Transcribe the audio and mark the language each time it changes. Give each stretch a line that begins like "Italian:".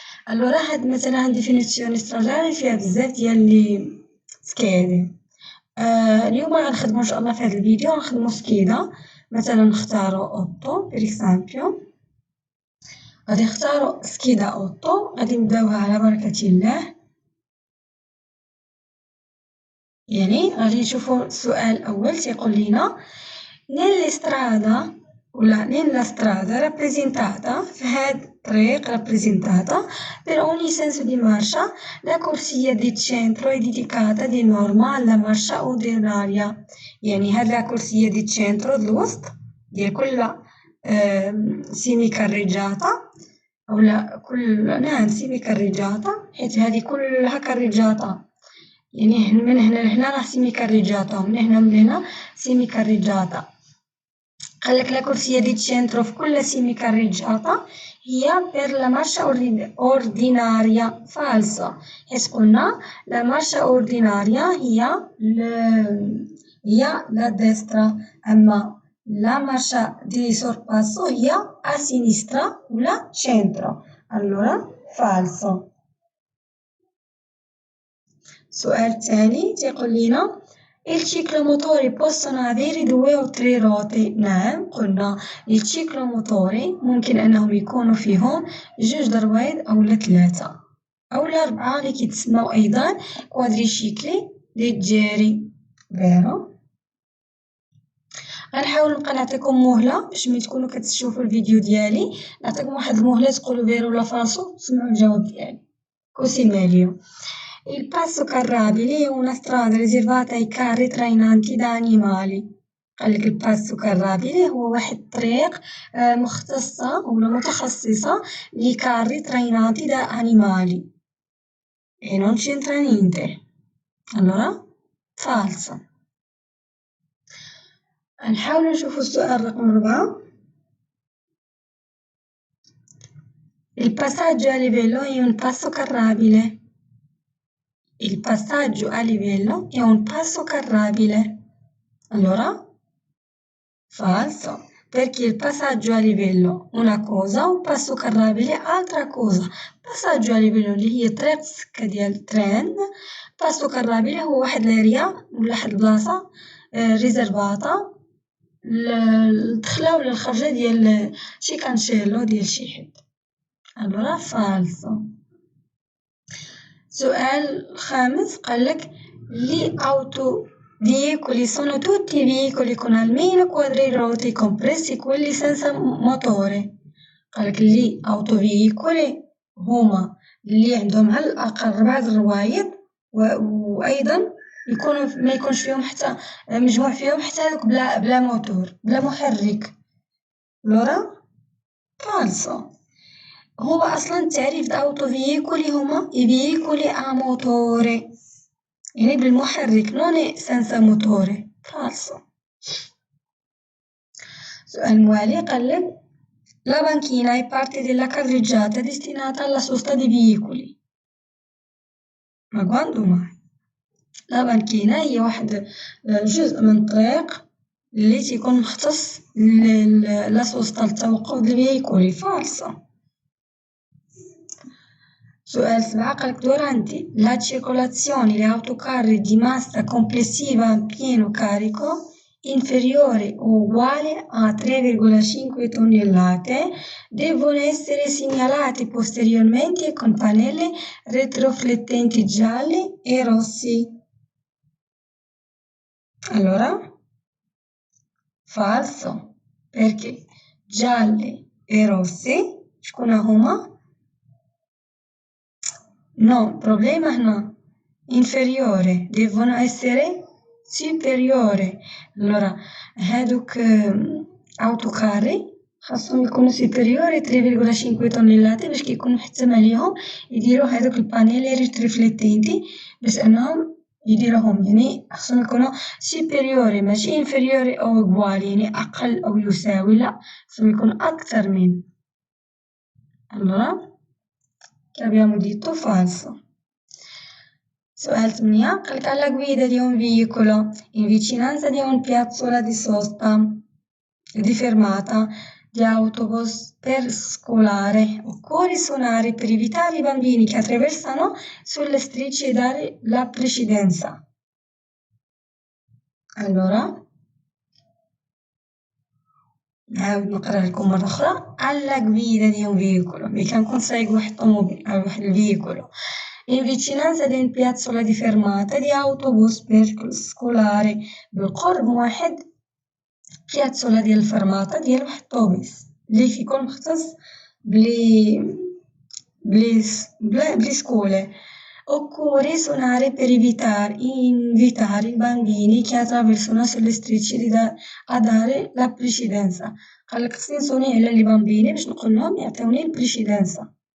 Arabic: الوغ هاد مثلا ديفينيسيوني سترادالي فيها بزاف ديال لي سكيدي. اليوم غنخدمو ان شاء الله في هذا الفيديو غنخدمو سكيدا. مثلا نختارو اوتو بير اكزامبل، غادي نختارو سكيدا اوتو، غادي نبداوها على بركة الله. يعني غادي نشوفو السؤال الاول تيقول لينا
Italian: nell'estrada ولا nella strada rappresentata
Arabic: في هاد الطريق
Italian: rappresentata per ogni senso di marcia la corsia di centro è dedicata di norma alla marcia ordinaria.
Arabic: يعني هاد لا كورسية دي centro الوسط ديال كل سيمي كاريجاتا اولا نعم سيمي كاريجاتا، حيت هادي كلها كاريجاتا، يعني من هنا لهنا راه سيمي كاريجاتا ومن هنا من هنا سيمي كاريجاتا. قالك لا كورسية دي تشينترو في كل سيمي كاريجاتا هي بير لا مارشا اورديناريا فالسا، حيت قلنا لا مارشا اورديناريا هي لا ديسترا، اما لا مارشا دي سورباسو هي ا سينيسترا ولا تشينترو، الورا فالسو. السؤال الثاني تيقول لينا
Italian: il ciclomotori possono avere 2 o 3 ruote.
Arabic: نعم قلنا الشيكلوموتوري ممكن انهم يكونوا فيهم 2 درويض اولا 3 اولا 4 اللي كيتسموا ايضا كوادريشيكلي ليجيري فيرو. غنحاول نبقى نعطيكم مهله باش ملي تكونوا كتشوفوا الفيديو ديالي نعطيكم واحد المهله تقولوا فيرو ولا فالسو تسمعوا الجواب ديالي.
Italian: كوسي ماليو. Il passo carrabile è una strada riservata ai carri trainanti da animali.
Arabic: قالك الباسو كارابيلي هو واحد الطريق مختصة ولا متخصصة لكاري تراينانتي دا انيمالي
Italian: e non c'entra niente. allora falso.
Arabic: نحاول نشوفو السؤال رقم 4.
Italian: Il passaggio a livello è un passo carrabile. Il passaggio a livello è un passo carrabile. Allora, falso, perché il passaggio a livello una cosa un passo carrabile altra cosa.
Arabic: passaggio a livello اللي هي طريق السكة ديال الترين، passo carrabile هو واحد لاريا ولا واحد البلاصة ريزرفاتا الدخلة ولا الخرجة ديال شي كانشيلو ديال شي حد.
Italian: allora falso.
Arabic: سؤال الخامس قالك
Italian: لي autoveicoli sono tutti veicoli con almeno 4 ruote compresi quelli senza motore.
Arabic: قالك لي autoveicoli هما اللي عندهم على الأقل 4 روايض وأيضا يكونوا ما يكونش فيهم حتى مجموع فيهم حتى هادوك بلا موتور بلا محرك. لورا فالسو. هو أصلا التعريف د أوتو فييكولي هما
Italian: i veicoli a motore
Arabic: يعني بالمحرك
Italian: non è senza motore. فالسو.
Arabic: سؤال موالي قالك
Italian: la banchina è parte della carreggiata destinata alla sosta dei veicoli.
Arabic: ما
Italian: quando mai؟
Arabic: لا بانكينا هي واحد جزء من الطريق اللي تيكون مختص للسوسته للتوقف د الفييكولي.
Italian: فالسا.
Arabic: سؤال 7 قالك
Italian: durante la circolazione di autocarri di massa complessiva a pieno carico inferiore o uguale a 3,5 tonnellate devono essere segnalati posteriormente con pannelli retroflettenti gialli e rossi. Allora, falso, perché gialli e rossi
Arabic: شكون هما؟
Italian: No, problema هنا inferiore devono essere superiore.
Arabic: Allora هادوك autocarri خاصهم يكونوا
Italian: superiori 3,5 tonnellate
Arabic: باش كيكونوا محتم عليهم يديروا هادوك البانيلي ريتريفليتينتي باش انهم يديروهم يعني خاصهم يكونوا superiori ماشي inferiori او uguali يعني اقل او يساوي لا خاصهم يكونوا اكثر من.
Italian: allora che abbiamo detto falso.
Arabic: سؤال 8 قالك
Italian: alla guida di un veicolo in vicinanza di un piazzola di sosta di fermata di autobus per scolare occorre suonare per evitare i bambini che attraversano sulle strisce e dare la precedenza.
Arabic: allora نعاود نقرا لكم مرة أخرى
Italian: alla guida di un veicolo
Arabic: اللي كنكون سايق واحد الطوموبيل أو واحد الفييكولو
Italian: in vicinanza di un piazzola di fermata di autobus per scolare
Arabic: بالقرب من واحد بيازولا ديال الفرماطة ديال واحد الطوبيس اللي كيكون مختص بلي سكولة.
Italian: Occorre suonare per invitare i bambini che attraversano sulle strisce a dare la precedenza.
Arabic: قالك خصني نصوني على لي بامبيني باش نقولهم يعطيوني البريشيدنسا.